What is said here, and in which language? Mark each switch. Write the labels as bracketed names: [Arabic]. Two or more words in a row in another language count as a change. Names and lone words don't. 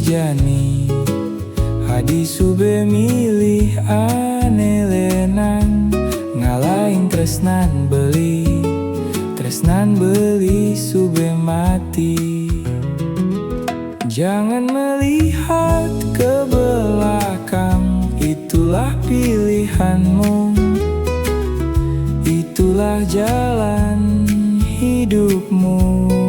[Balinese] jani, adi sube milih anelenan, ngalahin tresnan beli, tresnan beli sube mati. [Indonesian] Jangan melihat ke belakang, itulah pilihanmu, itulah jalan hidupmu.